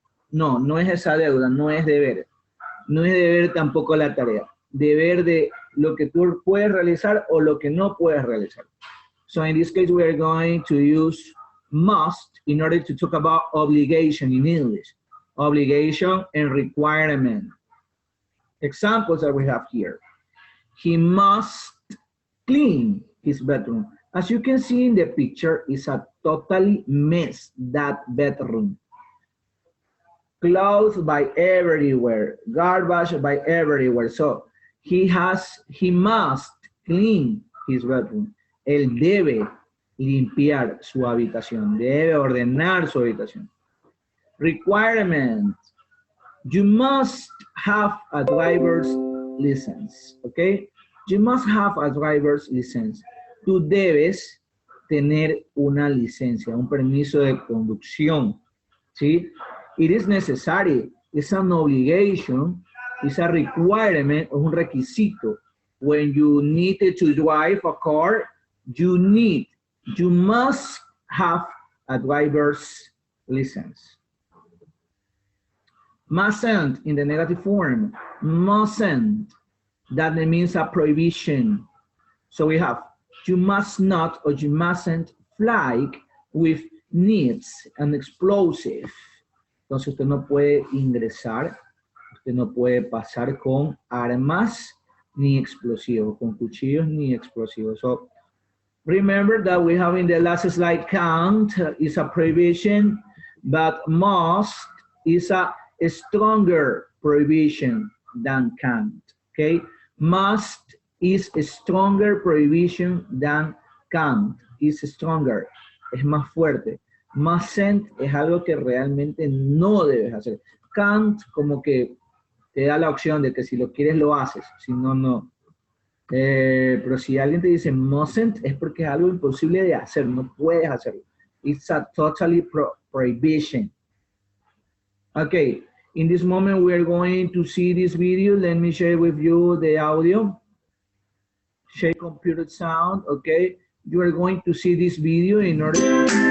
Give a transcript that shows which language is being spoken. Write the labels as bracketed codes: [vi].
[es] No, no es esa deuda, no es deber. No es deber tampoco la tarea. Deber de lo que tú puedes realizar o lo que no puedes realizar. [en] So in this case, we are going to use must in order to talk about obligation in English. Obligation and requirement. Examples that we have here. He must clean his bedroom. As you can see in the picture, it's a totally mess, that bedroom. Clothes by everywhere, garbage by everywhere. So he must clean his bedroom. [es] Él debe limpiar su habitación, debe ordenar su habitación. [en] Requirement. You must have a driver's license, okay? You must have a driver's license. [es] Tú debes tener una licencia, un permiso de conducción, ¿sí? [en] It is necessary, it's an obligation, it's a requirement, [es] es un requisito. [en] when you needed to drive a car, you must have a driver's license. Mustn't in the negative form, mustn't, that means a prohibition. So we have, you must not or you mustn't fly with needs and explosive. [es] Entonces usted no puede ingresar, usted no puede pasar con armas ni explosivos, con cuchillos ni explosivos. [en] So remember that we have in the last slide, can't is a prohibition, but must is a stronger prohibition than can't, okay? Must is a stronger prohibition than can't, is stronger, [es] es más fuerte. Mustn't es algo que realmente no debes hacer. Can't como que te da la opción de que si lo quieres lo haces, si no, no. Pero si alguien te dice mustn't es porque es algo imposible de hacer, no puedes hacerlo. [en] It's a totally prohibition. Okay, in this moment we are going to see this video. Let me share with you the audio. Share computer sound, okay? You are going to see this video in order to...